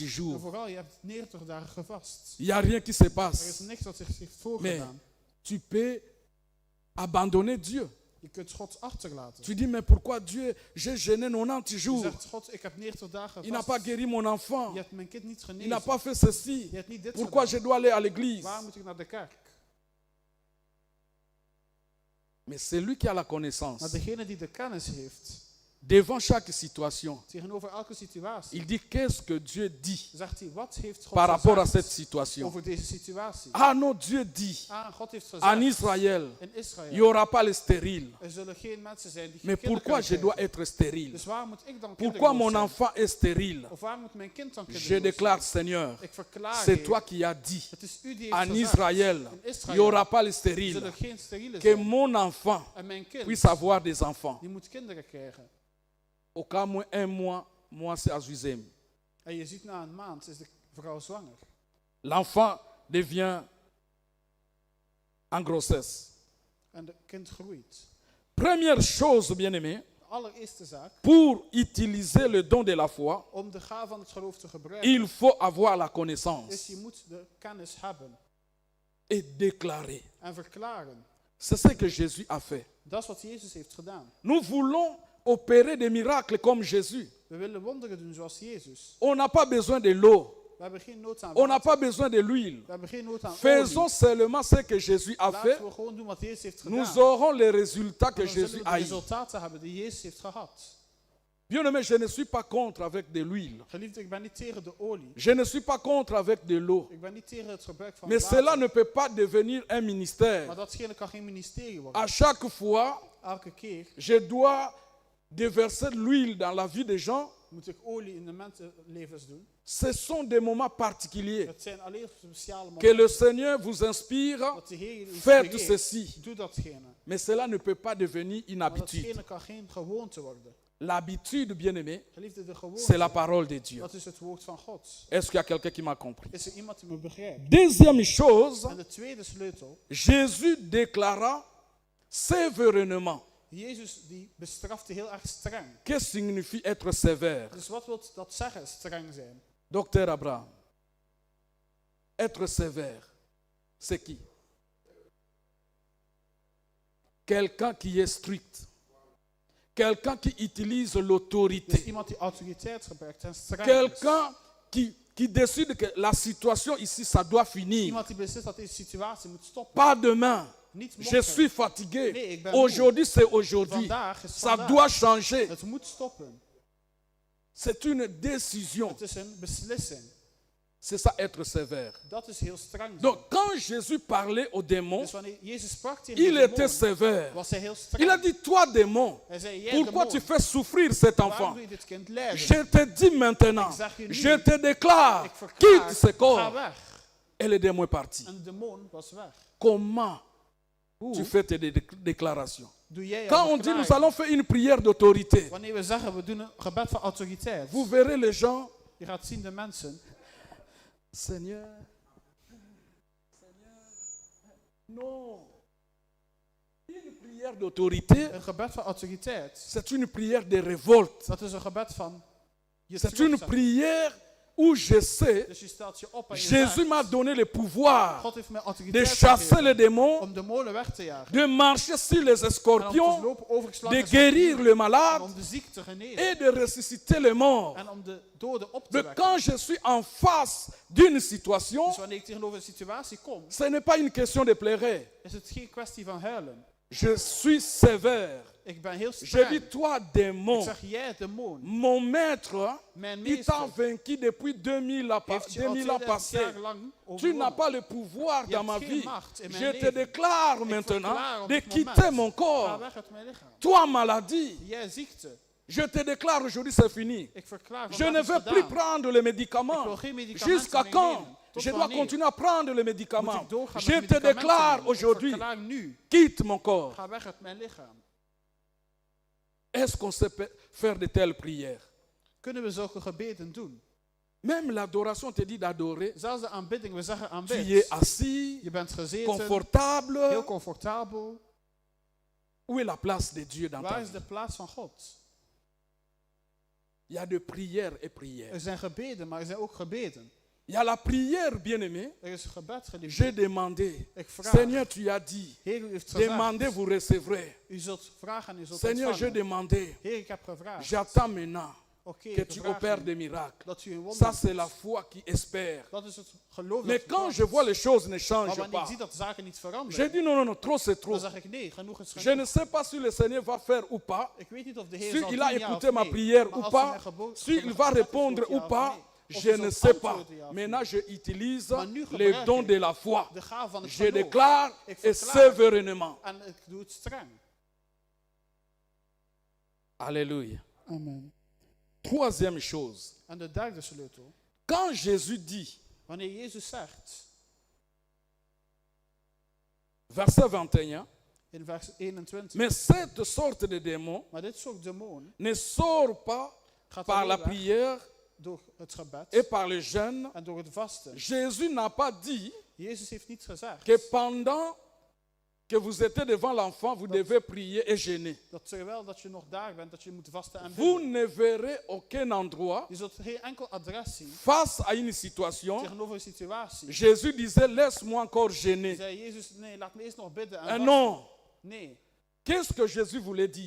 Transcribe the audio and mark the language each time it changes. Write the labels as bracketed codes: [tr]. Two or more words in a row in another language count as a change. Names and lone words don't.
[fr] En jours. [nl] vooral, je hebt 90 dagen gevast. [fr] Il n'y a rien qui se [nl] Er is [fr] passe. [nl] niks wat zich heeft voorgedaan. [fr] Tu peux abandonner Dieu. [nl] Je kunt God achterlaten. [fr] Tu dis, mais pourquoi Dieu, j'ai jeûné 90 [nl] Je [fr] jours. [nl] zegt, God, ik heb 90 dagen [fr] Il n'a pas [nl] gevast. [fr] guéri mon enfant. [nl] Je hebt mijn kind niet [fr] Il n'a [nl] genezen. [fr] pas fait ceci. [nl] Je hebt niet dit [fr] Pourquoi [nl] gedaan. [fr] je dois aller à l'église? [nl] Waarom moet ik naar de kerk? [fr] Mais c'est lui qui a la connaissance. [nl] Maar degene die de kennis heeft, [fr] devant chaque situation, [nl] tegenover elke situatie, [fr] il dit qu'est-ce que Dieu dit [nl] zegt hij, wat heeft God [fr] par rapport à [nl] gezegd [fr] cette situation. [nl] over deze situatie? [fr] Ah non, Dieu dit [nl] God heeft [fr] en [nl] gezegd, [fr] Israël, [nl] in [fr] il n'y [nl] Israël, [fr] aura pas les stériles. [nl] er zullen geen mensen zijn die geen [fr] Mais [nl] kinderen [fr] pourquoi [nl] kunnen [fr] je dois [nl] krijgen. [fr] être stérile? [nl] Dus waar moet ik dan [fr] Pourquoi [nl] kinderloos [fr] mon [nl] zijn? [fr] enfant est stérile? [nl] Of waar moet mijn kind dan [fr] Je [nl] kinderloos [fr] déclare, [nl] zijn? [fr] Seigneur, [nl] Ik verklaar, [fr] c'est [nl] Heer, [fr] toi qui as dit [nl] het is u die heeft [fr] en [nl] gezegd, [fr] Israël, [nl] in [fr] il [nl] Israël [fr] n'y aura pas les [nl] er [fr] stériles. [nl] zullen geen sterielen [fr] Que [nl] zijn. [fr] mon enfant [nl] En mijn kind, [fr] puisse avoir des enfants. [nl] die moet kinderen krijgen. [fr] Au cas où un mois, moi c'est à Zuzem. [nl] En je ziet na een maand is de vrouw zwanger. [fr] L'enfant devient en grossesse. [nl] En het kind groeit. [fr] Première chose, bien-aimé, [nl] De allereerste zaak, [fr] pour utiliser le don de la foi, [nl] om de gaaf van het geloof te gebruiken, [fr] il faut avoir la [nl] is [fr] connaissance [nl] je moet de kennis hebben [fr] et déclarer. [nl] en verklaren. [fr] C'est ce que Jésus a fait. [nl] Dat is wat Jezus heeft gedaan. [fr] Nous voulons opérer des miracles comme Jésus. [nl] We willen wonderen doen zoals Jezus. [fr] On n'a pas besoin de l'eau. [nl] We hebben geen nood aan [fr] On n'a [nl] water. [fr] pas besoin de l'huile. [nl] We hebben geen nood aan [fr] Faisons [nl] olie. [fr] seulement ce que Jésus a fait. [nl] Laten we gewoon doen wat Jezus heeft gedaan. [fr] Nous aurons les résultats [nl] En [fr] que [nl] dan zullen [fr] Jésus [nl] we de [fr] a eu. [nl] resultaten hebben die Jezus heeft gehad. [fr] Bien-aimé, je ne suis pas contre avec de l'huile. [nl] Geliefde, ik ben niet tegen de olie. [fr] Je ne suis pas contre avec de l'eau. [nl] Ik ben niet tegen het gebruik van [fr] Mais cela [nl] water. [fr] ne peut pas devenir un ministère. [nl] Maar datgene kan geen ministerie worden. [fr] À chaque fois, [nl] Elke keer [fr] je dois déverser l'huile dans la vie des gens. [nl] moet ik olie in de mensenlevens doen. [fr] Ce sont des moments particuliers [nl] Het zijn alleen speciale [fr] que [nl] momenten [fr] le Seigneur vous inspire. [nl] dat de Heer je [fr] Faites [nl] inspireert. [fr] ceci. [nl] Doe datgene. [fr] Mais cela ne peut pas devenir une [nl] Maar [fr] habitude. [nl] datgene kan geen gewoonte worden. [fr] L'habitude, bien-aimé, [nl] Geliefde, de [fr] c'est la [nl] gewoonte, [fr] parole de Dieu. [nl] dat is het woord van God. [fr] Est-ce qu'il y a quelqu'un qui m'a compris? [nl] Is er iemand die me begrijpt? [fr] Deuxième chose, [nl] En de tweede sleutel, [fr] Jésus déclara sévèrement. [nl] Jezus die bestrafte heel erg streng. [fr] Qu'est-ce que signifie être sévère? [nl] Dus wat wil dat zeggen, streng zijn? [fr] Docteur Abraham, être sévère, c'est qui? Quelqu'un qui est strict. Quelqu'un qui utilise [nl] Dus [fr] l'autorité. [nl] iemand die autoriteit gebruikt en streng is. [fr] Quelqu'un qui décide que la situation ici, ça doit finir. [nl] Iemand die beslist dat deze situatie moet stoppen. [fr] Pas demain. [nl] Niet [fr] Je [nl] morgen. [fr] suis fatigué. [nl] Nee, ik ben [fr] Aujourd'hui, c'est aujourd'hui. [nl] Vandaag is [fr] Ça [nl] vandaag. [fr] doit changer. [nl] Het moet stoppen. [fr] C'est une décision. [nl] Het is een beslissing. [fr] C'est ça, être sévère. [nl] Dat is heel streng zijn. [fr] Donc, quand Jésus parlait aux démons, [nl] Dus wanneer Jezus sprak tegen [fr] il [nl] de [fr] était [nl] demonen, [fr] sévère. [nl] was hij heel streng. [fr] Il a dit, toi, démon, [nl] Hij zei, jij [fr] pourquoi [nl] demon, [fr] tu fais souffrir cet [nl] waarom [fr] enfant? [nl] doe je dit kind lijden? [fr] Je te dis maintenant, [nl] Ik zeg je nu, [fr] je te déclare, [nl] ik verklaar, [fr] quitte ce [nl] ga [fr] corps. [nl] weg. [fr] Et le démon est parti. [nl] En de demon was weg. [fr] Comment [nl] Hoe [fr] tu fais tes déclarations? [nl] doe jij jouw [fr] Quand on dit, nous [nl] verklaring? [fr] allons faire une prière d'autorité, [nl] Wanneer we zeggen, we doen een gebed van autoriteit. [fr] vous verrez les gens, [nl] Je gaat zien de mensen. [fr] Seigneur, non. Une prière d'autorité, [nl] Een gebed van autoriteit. [fr] c'est une prière de révolte. [nl] Dat is een gebed van je [fr] C'est une [nl] terugzetten. [fr] prière où je sais, [nl] Dus je stelt je op en je [fr] Jésus [nl] zegt, [fr] m'a donné le pouvoir [nl] God heeft mij [fr] de [nl] autoriteit [fr] chasser [nl] gegeven [fr] les démons, [nl] om demonen weg te jagen. [fr] de marcher sur les [nl] En om te [fr] scorpions, [nl] lopen over [fr] de [nl] slangen en [fr] guérir [nl] scorpioenen. [fr] le [nl] En [fr] malade [nl] om de ziek te genezen. [fr] et de ressusciter les morts. [nl] En om de doden op te [fr] Mais [nl] wekken. [fr] quand je suis en face d'une situation, [nl] Dus wanneer ik tegenover een situatie kom, [fr] ce n'est pas une question de pleurer. [nl] is het geen kwestie van huilen. [fr] Je suis sévère. [nl] Ik ben heel [fr] Je [nl] streng. [fr] dis, toi, [nl] Ik [fr] démon, [nl] zeg, jij demon, [fr] mon maître, [nl] mijn [fr] il t'a [nl] meester, [fr] vaincu depuis 2000 ans, [nl] heeft je al [fr] 2000 ans [nl] 2000 [fr] passés. [nl] jaar lang [fr] Tu n'as [nl] overwonnen. [fr] pas le pouvoir [nl] Je [fr] dans [nl] hebt [fr] ma [nl] geen [fr] vie. [nl] macht in mijn [fr] Je te [nl] leven. [fr] déclare [nl] Ik [fr] maintenant [nl] verklaar op [fr] de [nl] dit [fr] quitter [nl] moment, [fr] mon [nl] ga [fr] corps. [nl] weg uit mijn lichaam. [fr] Toi, maladie, [nl] Jij ziekte, [fr] je te déclare aujourd'hui, c'est fini. [nl] ik verklaar [fr] Je [nl] vandaag [fr] ne [nl] is [fr] veux plus [nl] gedaan. [fr] prendre les [nl] Ik wil [fr] médicaments. [nl] geen medicamenten [fr] Jusqu'à [nl] meer [fr] quand [nl] nemen. Tot [fr] je dois [nl] wanneer [fr] continuer à prendre les [nl] moet [fr] médicaments? [nl] ik doorgaan [fr] Je [nl] met [fr] te [nl] medicamenten [fr] déclare [nl] nemen? Ik [fr] aujourd'hui, [nl] verklaar nu, [fr] quitte mon corps. [nl] ga weg uit mijn lichaam. [fr] Est-ce qu'on sait faire de telles prières? [nl] Kunnen we zulke gebeden doen? [fr] Même l'adoration te dit d'adorer. [nl] Zelfs de aanbidding, we zeggen [fr] Tu [nl] aanbid. [fr] es assis, [nl] Je bent gezeten, [fr] confortable. [nl] heel comfortabel. [fr] Où est la place de Dieu dans ta [nl] Waar is [fr] vie? [nl] de plaats van God? [fr] Il y a de prières et prières. [nl] Er zijn gebeden, maar er zijn ook gebeden. [fr] Il y a la prière, bien-aimé. [nl] Er is gebed, geliefde. [fr] J'ai demandé. [nl] Ik vraag. [fr] Seigneur, tu as dit. [nl] Heer, u heeft gevraagd. [fr] Demandez, vous recevrez. [nl] U zult vragen en u zult [fr] Seigneur, j'ai [nl] ontvangen. [fr] demandé. [nl] Heer, ik heb gevraagd. [fr] J'attends maintenant. [nl] Oké, [fr] que [nl] ik [fr] tu [nl] vraag [fr] opères [nl] u [fr] des miracles. [nl] dat u een wonder [fr] Ça, c'est [nl] doet. [fr] la foi qui espère. [nl] Dat is het geloof [fr] Mais [nl] dat [fr] quand je [nl] vertrouwt. [fr] vois les choses ne [nl] Maar [fr] changent [nl] wanneer ik [fr] pas, [nl] zie dat de zaken niet [fr] j'ai [nl] veranderen, [fr] dit non, non, non, trop c'est trop. [nl] dan zeg ik nee, genoeg is [fr] Je [nl] genoeg. [fr] ne sais pas si le Seigneur va faire ou pas, [nl] Ik weet niet of de Heer [fr] si [nl] zal [fr] il a [nl] doen, ja [fr] écouté [nl] of [fr] ma [nl] nee. [fr] prière [nl] Maar [fr] ou [nl] als hij [fr] pas, [nl] mijn gebod- [fr] s'il [nl] mijn [fr] va [nl] gebed [fr] répondre [nl] vervult, [fr] ou [nl] ja of [fr] pas, [nl] nee. Of [fr] je [nl] hij [fr] ne [nl] zal [fr] sais pas. [nl] antwoorden, ja of [fr] Maintenant, [nl] nee. [fr] je utilise [nl] Maar nu [fr] les [nl] gebruik [fr] dons [nl] ik [fr] de la foi. [nl] De gaaf van het [fr] Je [nl] geloof. [fr] déclare [nl] Ik [fr] et [nl] verklaar [fr] sévérément. [nl] en ik doe het streng. [fr] Alléluia. [nl] Amen. [fr] Troisième chose, [nl] En de derde sleutel. [fr] quand Jésus dit, [nl] Wanneer Jezus zegt, [fr] verset 21, [nl] in vers 21, [fr] mais cette sorte de démon [nl] maar dit soort demon [fr] ne sort pas [nl] gaat [fr] par [nl] alleen [fr] la [nl] weg [fr] prière [nl] door het gebed [fr] et par le jeûne. [nl] en door het vasten. [fr] Jésus n'a pas dit [nl] Jezus heeft niet gezegd [fr] que pendant que vous étiez devant l'enfant, vous devez prier et jeûner. [nl] dat terwijl dat je nog daar bent, dat je moet vasten en [fr] Vous [nl] bidden. [fr] ne verrez aucun endroit [nl] Je zult geen enkel adres zien [fr] face à une situation. [nl] tegenover een situatie. [fr] Jésus disait, laisse-moi encore jeûner. [nl] Zei Jezus, nee, laat me eerst nog bidden en [fr] Ah [nl] vasten. [fr] non. [nl] Nee. [fr] Qu'est-ce que Jésus voulait dire?